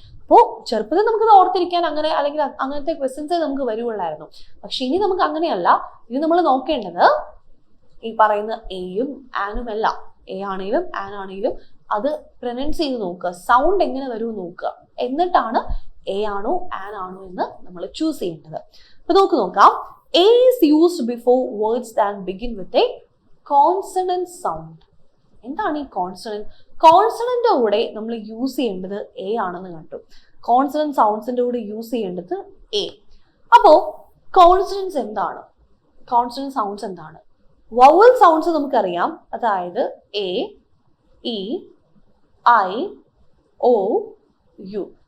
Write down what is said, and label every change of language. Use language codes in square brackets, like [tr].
[ml] അപ്പോൾ ചെറുപ്പത്തിൽ നമുക്കത് ഓർത്തിരിക്കാൻ അങ്ങനെ അല്ലെങ്കിൽ അങ്ങനത്തെ ക്വസ്റ്റ്യൻസേ നമുക്ക് വരുവുള്ളായിരുന്നു. പക്ഷെ ഇനി നമുക്ക് അങ്ങനെയല്ല. ഇനി നമ്മൾ നോക്കേണ്ടത് ഈ പറയുന്ന എയും ആനും എല്ലാം, എ ആണെങ്കിലും ആൻ ആണെങ്കിലും അത് പ്രൊനൗൺസ് ചെയ്ത് നോക്കുക, സൗണ്ട് എങ്ങനെ വരും നോക്കുക. എന്നിട്ടാണ് എ ആണോ ആൻ ആണോ എന്ന് നമ്മൾ ചൂസ് ചെയ്യേണ്ടത്. അപ്പൊ നോക്കാം. [en] A is used before words that begin with a consonant sound. [ml] എന്താണ് ഈ കോൺസണന്റ്? കോൺസണന്റ് കൂടെ നമ്മൾ യൂസ് ചെയ്യേണ്ടത് എ ആണെന്ന് കണ്ടു. കോൺസണന്റ് സൗണ്ട്സിന്റെ കൂടെ യൂസ് ചെയ്യേണ്ടത് എ. അപ്പോ കോൺസണൻസ് എന്താണ്? കോൺസണന്റ് സൗണ്ട്സ് എന്താണ്? വവൽ സൗണ്ട്സ് നമുക്കറിയാം. അതായത് A, E, I, O, U.